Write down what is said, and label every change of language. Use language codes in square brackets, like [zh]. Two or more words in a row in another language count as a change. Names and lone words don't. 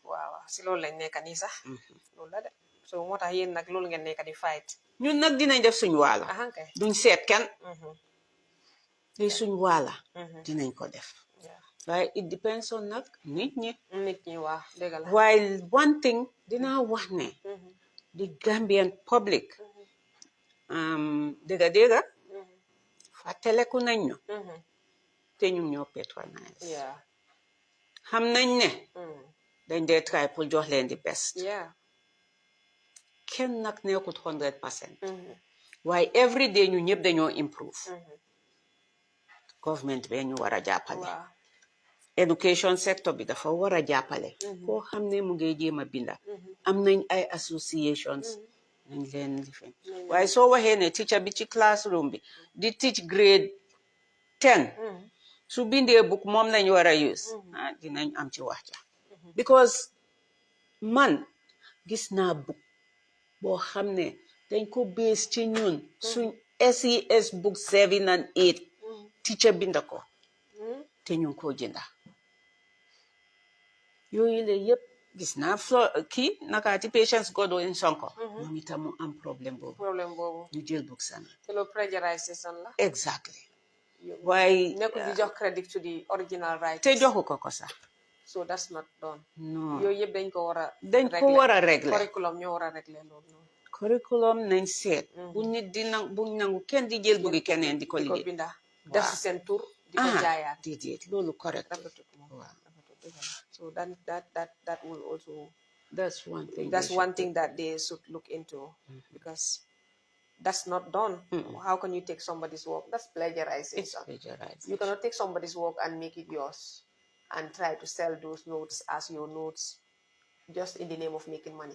[wo] waaw si loolu lañ nekk nii sax loolu la de so moo tax yéen nag loolu ngeen nekk di fight. ñun nag dinañ def suñu waala duñ seet kenn li suñu waala dinañ ko def waaye [en] it depends on [wo] nag nit ñi waaw dëgg la. [en] while one thing [wo] dinaa wax ne [en] the Gambian public [wo] dëgga fàttaleku nañ ñu te ñun ñoo patronise xam nañ ne dañ dee try pour jox leen di best kenn nag nekkut 100%. waaye [en] every day [wo] ñu ñëpp dañoo improve. government bee ñu war a jàppale. [en] education sector [wo] bi dafa war a jàppale. koo xam ne mu ngi jéem a binda. am nañ ay associations. nañ leen lifin waaye soo waxee ne teacher bi ci classroom bi di [en] teach grade 10. [wo] su bindee book moom lañ war a use. dinañ am ci wax ja because man gis naa book boo xam ne dañ ko base ci ñun suñ SES [en] book 7 and 8 [wo] teacher binda ko te ñu ngi koo jënda yooyu la yëpp gis naa kii nakaati Patience Godwin Sonko moom itam mu am problème boobu ñu jël book sami te loolu plagiarization la exactly waaye nekkul di jox [en] credit to the original writers [wo] te joxu ko sax [en] so that's not done [fr] non [wo] yooyu yëpp dañ ko war a régler curriculum ñoo war a régler loolu noonu curriculum nañ seet bu nit di bu nangu kenn di jël buggi keneen di ko liggéey binda def si seen tur di ko jaayaat déedéet loolu correct [en] waaw so that will also that's one thing that they should look into because that's not done. How can you take somebody's work? That's plagiarization. It's plagiarization. You cannot take somebody's work and make it yours and try to sell those notes as your notes just in the name of making money.